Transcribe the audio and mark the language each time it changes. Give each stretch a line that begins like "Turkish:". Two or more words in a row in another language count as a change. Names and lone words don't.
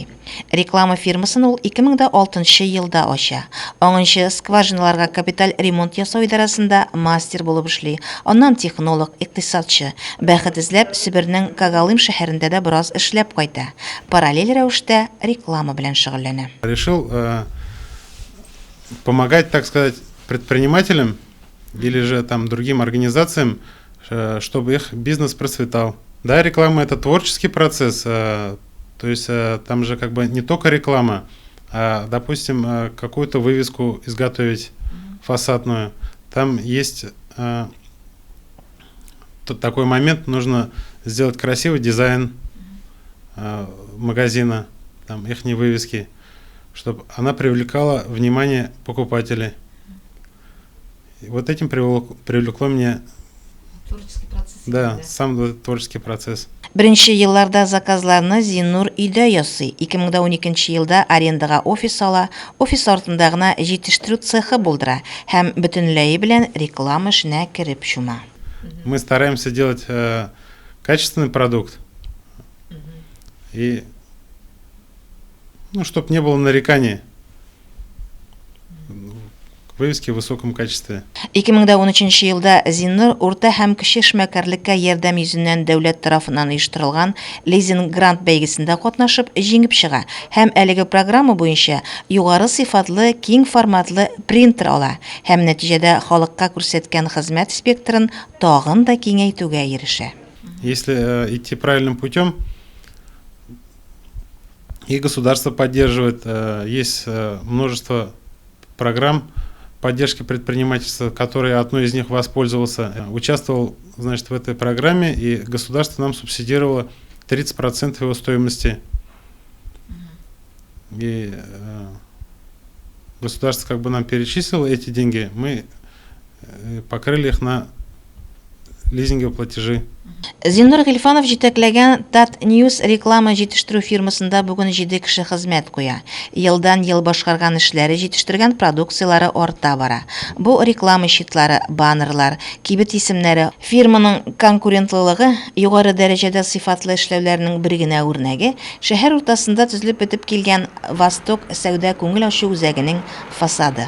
Tatar: Реклама фирмасын ул 2006 елда ача. Аңынчы скважиналарга капиталь ремонт ясау идарәсендә мастер булып эшли. Аннан технолог, икътисадчы. Бәхет эзләп Себернең Кагалым шәһәрендә дә бераз эшләп кайта. Параллель рәвештә реклама белән шөгыльләнә.
Russian: Решил помогать, так сказать, предпринимателям или же там другим организациям, чтобы их бизнес процветал. Да, реклама — это творческий процесс, то есть там же как бы не только реклама, а, допустим, какую-то вывеску изготовить фасадную. Там есть такой момент, нужно сделать красивый дизайн магазина, там их вывески, чтобы она привлекала внимание покупателей. И вот этим привлекло меня. Творческий процесс. Да, сам творческий процесс.
Tatar: Беренче елларда заказларны Зиннур өйдә ясый. 2012 елда арендага офис ала, офис артында гына җитештерү цехы булдыра һәм бөтенләй белән реклама эшенә кирип чума.
Russian: Мы стараемся делать качественный продукт и, чтобы не было нареканий. вывески в высоком качестве.
Tatar: 2013 елда Зиннур урта һәм кече эшмәкәрлеккә ярдәм йөзеннән дәүләт тарафыннан оештырылган лизинг грант бәйгесендә катнашып җиңеп чыга һәм әлеге программа буенча югары сыйфатлы, киң форматлы принтер ала һәм нәтиҗәдә халыкка күрсәткән хезмәт спектрын тагын да киңәйтүгә ирешә.
Russian: Если идти правильным путем, и государство поддерживает, есть множество программ поддержки предпринимательства, которые одной из них воспользовался, участвовал, значит, в этой программе, и государство нам субсидировало 30% его стоимости. И государство как бы нам перечислило эти деньги, мы покрыли их на лизинговые платежи.
Tatar: Зиннур Гилфанов җитәкләгән Tat News реклама җитештерү фирмасында бүген 7 кеше хезмәт куя. Елдан ел башкарган эшләре, җитештергән продукцияләре арта бара. Бу реклама щитлары, баннерлар, кибет исемнәре, фирманың конкурентлылыгы, югары дәрәҗәдә сыйфатлы эшләүләрнең бер генә үрнәге, шәһәр уртасында төзелеп бетеп килгән Восток сәүдә күңел ачу үзәгенең фасады.